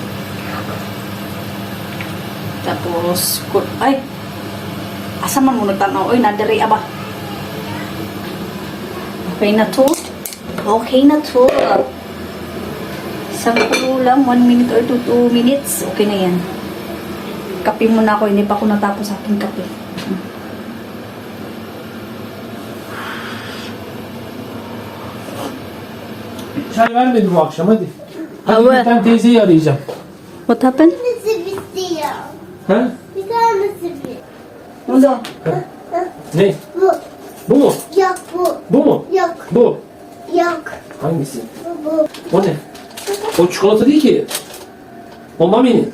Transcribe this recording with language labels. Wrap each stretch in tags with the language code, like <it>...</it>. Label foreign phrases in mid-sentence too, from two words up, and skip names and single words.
<ceb>Tapos, asa man mo nagtanaw?</ceb> <tl>Oy, nadari ba? Okay na to. Isang kulo lang,</tl> <en>1 minute or 2 minutes.</en> <tl>Okay na yan. Kape muna ako, hindi pa ako natapos sa aking kape.</tl> <tr>Çay vermedi bu akşam hadi. Hadi Ama- bir tane teyzeyi arayacağım.</tr> <en>What happened?</en> <tr>Nasıl istiyor? Ha? Bir tane nasıl</tr> <tl>Ano?</tl> <tr>Ne? Bu. Bu mu? Yok bu. Bu mu? Yok. Bu. Yok. Hangisi? Bu. O ne? O çikolata değil ki. O Mami'nin.</tr>